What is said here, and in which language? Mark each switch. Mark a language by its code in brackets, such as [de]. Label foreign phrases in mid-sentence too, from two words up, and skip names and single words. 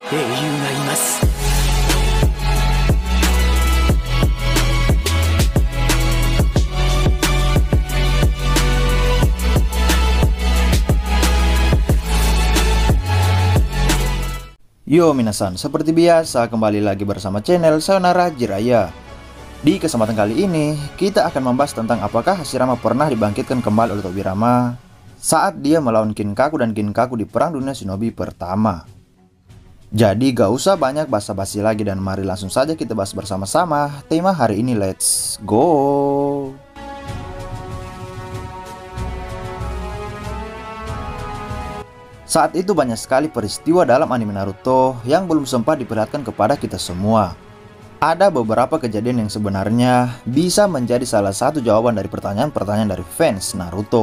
[ja] 英雄がいます。 [id] Yo minasan, seperti biasa kembali lagi bersama channel Sayonara Jiraiya. Di kesempatan kali ini, kita akan membahas tentang apakah Hashirama pernah dibangkitkan kembali oleh Tobirama saat dia melawan Kinkaku dan Ginkaku di Perang Dunia Shinobi pertama. Jadi gak usah banyak basa-basi lagi dan mari langsung saja kita bahas bersama-sama tema hari ini, [en] let's go! [id] Saat itu banyak sekali peristiwa dalam anime Naruto yang belum sempat diperlihatkan kepada kita semua. Ada beberapa kejadian yang sebenarnya bisa menjadi salah satu jawaban dari pertanyaan-pertanyaan dari fans Naruto.